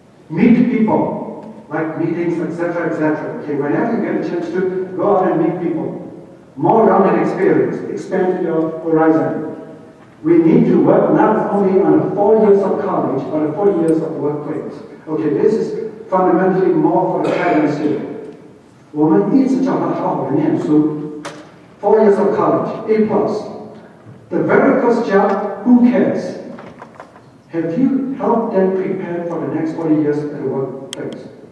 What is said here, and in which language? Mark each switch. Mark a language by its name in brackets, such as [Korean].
[English] Meet people, like meetings, etc., etc. Okay, whenever you get a chance to go out and meet people, more rounded experience, expand your horizon. We need to work not only on 4 years of college, but 4 years of workplace. Okay, this is fundamentally more for the parents here. [Chinese] 我们一直叫他好好的念书。 [English] 4 years of college, A+. The very first job, who cares? Have you helped them prepare for the next 40 years at the workplace?